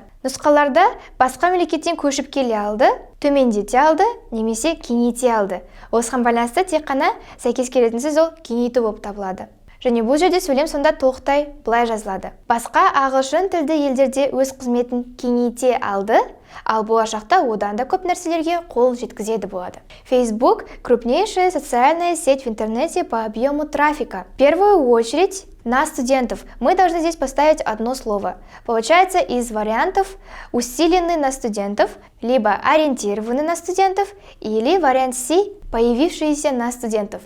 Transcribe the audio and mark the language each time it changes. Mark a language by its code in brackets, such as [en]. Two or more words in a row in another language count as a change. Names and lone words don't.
[kk] Нұсқаларда басқа мемлекеттен көшіп келе алды, төмендете алды, немесе кеңейте алды. Осыған байланысты тек қана сәйкес келетін сөз ол кеңейту болып табылады. Және бұл жерде сөйлем сонда толықтай былай жазылады. Басқа ағылшын тілді елдерде өз қызметін кеңейте алды, ал болашақта одан да көп нәрселерге қол жеткізеді болады. [ru] Facebook – крупнейшая социальная сеть в интернете по объему трафика. В первую очередь на студентов. Мы должны здесь поставить одно слово. Получается из вариантов усиленный на студентов, либо ориентированный на студентов, или вариант C – появившиеся на студентов.